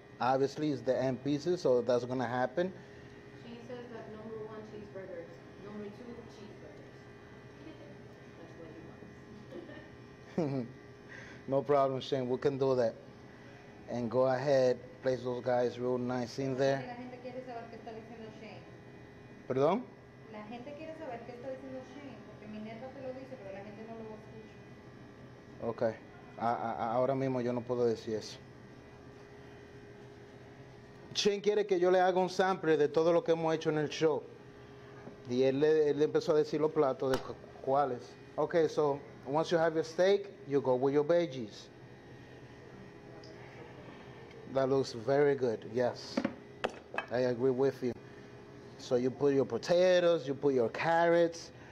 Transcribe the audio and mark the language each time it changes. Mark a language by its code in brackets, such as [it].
[en] Obviously, it's the end pieces, so that's gonna happen. Shane says that number 1 cheeseburgers, number 2 cheeseburgers. That's what he wants. No problem, Shane. We can do that. And go ahead, place those guys real nice in there. [es] La gente quiere saber qué está diciendo Shane. ¿Perdón? La gente quiere saber qué está diciendo Shane, porque mi neta te lo dice, pero la gente no lo escucha. Ok. Ahora mismo yo no puedo decir eso. Shane quiere que yo le haga un sample de todo lo que hemos hecho en el show. Y él empezó a decir los platos de cuáles. [en] Okay, so once you have your steak, you go with your veggies. That looks very good, yes. I agree with you. So you put your potatoes, you put your carrots.